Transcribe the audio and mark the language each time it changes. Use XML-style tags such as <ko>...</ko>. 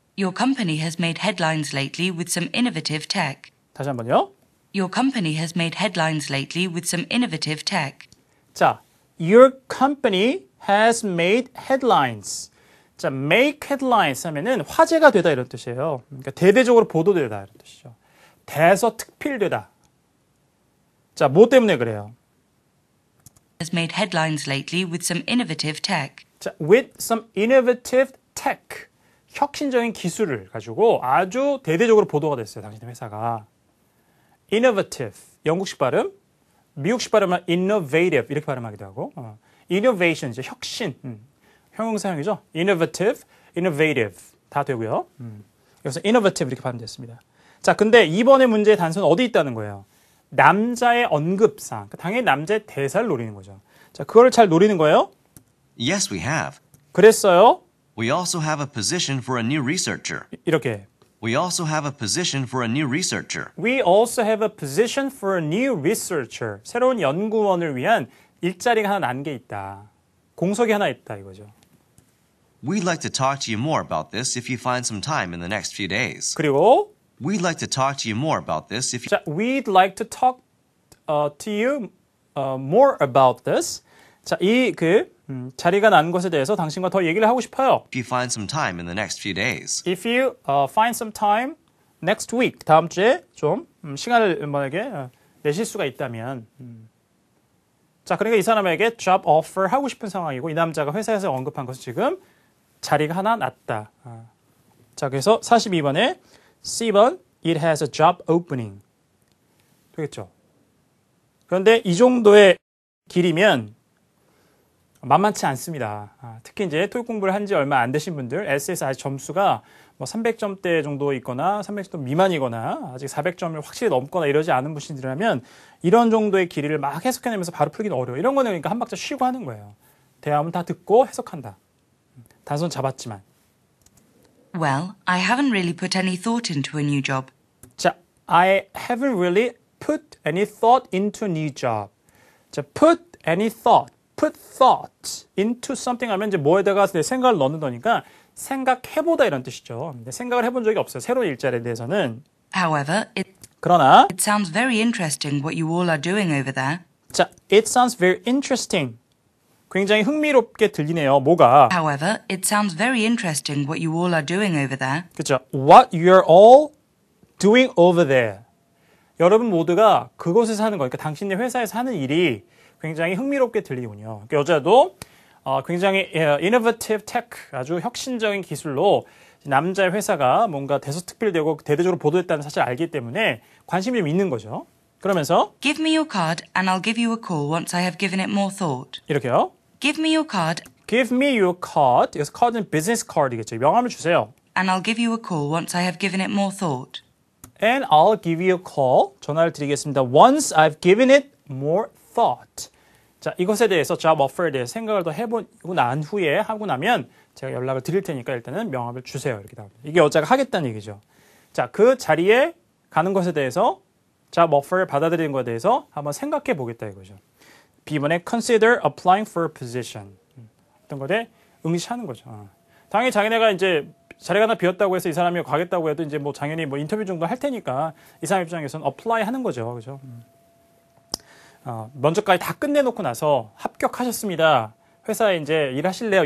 <en>Your company has made headlines lately with some innovative tech.</en> <ko>다시 한번요.</ko> <en>Your company has made headlines lately with some innovative tech. 자, your company has made headlines.</en> <ko>자, make headlines 하면은 화제가 되다 이런 뜻이에요. 그러니까 대대적으로 보도되다 이런 뜻이죠. 대서특필되다. 자, 뭐 때문에 그래요?</ko> <en>Has made headlines lately with some innovative tech. 자, with some innovative tech.</en> <ko>혁신적인 기술을 가지고 아주 대대적으로 보도가 됐어요. 당신의 회사가. innovative. 영국식 발음. 미국식 발음은 innovative. 이렇게 발음하기도 하고. innovation. 이제 혁신. 형용사형이죠. innovative. 다 되고요. 여기서 innovative 이렇게 발음됐습니다. 자, 근데 이번에 문제의 단서는 어디 있다는 거예요? 남자의 언급상. 당연히 남자의 대사를 노리는 거죠. 자, 그거를 잘 노리는 거예요?</ko> <en>Yes, we have.</en> <ko>그랬어요.</ko> <en>We also have a position for a new researcher.</en> <ko>이렇게.</ko> <en>We also have a position for a new researcher. We also have a position for a new researcher.</en> <ko>새로운 연구원을 위한 일자리가 하나 난 게 있다. 공석이 하나 있다 이거죠.</ko> <en>We'd like to talk to you more about this if you find some time in the next few days.</en> <ko>그리고</ko> <en>We'd like to talk to you more about this if you... 자, we'd like to talk to you more about this.</en> <ko>자, 자리가 난 것에 대해서 당신과 더 얘기를 하고 싶어요.</ko> <en>If you find some time in the next few days.</en> <ko>If you find some time next week, 다음 주에 좀 시간을 만약에 내실 수가 있다면 자, 그러니까 이 사람에게 job offer 하고 싶은 상황이고 이 남자가 회사에서 언급한 것은 지금 자리가 하나 났다. 자, 그래서 42번에 C번 It has a job opening 되겠죠. 그런데 이 정도의 길이면 만만치 않습니다. 특히 이제 토익 공부를 한 지 얼마 안 되신 분들, LCS 아직 점수가 뭐 300점대 정도 있거나 300점 미만이거나 아직 400점을 확실히 넘거나 이러지 않은 분들이라면 이런 정도의 길이를 막 해석해내면서 바로 풀기는 어려워요. 이런 거는 그러니까 한 박자 쉬고 하는 거예요. 대화문 다 듣고 해석한다. 단순 잡았지만.</ko> <en>Well, I haven't really put any thought into a new job. 자, I haven't really put any thought into a new job. 자, put any thought.</en> <ko>put thought into something 하면 이제 뭐에다가 내 생각을 넣는 거니까 생각해보다 이런 뜻이죠. 근데 생각을 해본 적이 없어요. 새로운 일자리에 대해서는.</ko> <en>However,</en> <ko>그러나</ko> <en>it sounds very interesting what you all are doing over there. 자, it sounds very interesting.</en> <ko>굉장히 흥미롭게 들리네요. 뭐가?</ko> <en>However, it sounds very interesting what you all are doing over there.</en> <ko>그렇죠.</ko> <en>What you're all doing over there.</en> <ko>여러분 모두가 그곳에서 하는 거니까 당신네 회사에서 하는 일이 굉장히 흥미롭게 들리군요. 그러니까 여자도 굉장히 innovative tech, 아주 혁신적인 기술로 남자의 회사가 뭔가 대서특필되고 대대적으로 보도됐다는 사실을 알기 때문에 관심이 좀 있는 거죠. 그러면서</ko> <en>Give me your card and I'll give you a call once I have given it more thought.</en> <ko>이렇게요.</ko> <en>Give me your card Give me your card.</en> <ko>여기서 card는 business card이겠죠. 명함을 주세요.</ko> <en>and I'll give you a call once I have given it more thought. And I'll give you a call. 전화를 드리겠습니다. Once I've given it more thought.</en> <ko>자, 이것에 대해서 job offer에 대해서 생각을 더 해보고 난 후에 하고 나면 제가 연락을 드릴 테니까 일단은 명함을 주세요. 이렇게 나옵니다. 이게 여자가 하겠다는 얘기죠. 자, 그 자리에 가는 것에 대해서 job offer를 받아들이는 것에 대해서 한번 생각해 보겠다 이거죠.</ko> <en>B번에 consider applying for a position.</en> <ko>어떤 거에 응시하는 거죠. 당연히 자기네가 이제 자리가 하나 비었다고 해서 이 사람이 가겠다고 해도 이제 뭐 당연히 뭐 인터뷰 정도 할 테니까 이 사람 입장에서는 apply 하는 거죠. 그죠? 면접까지 다 끝내놓고 나서 합격하셨습니다. 회사에 이제 일하실래요?</ko>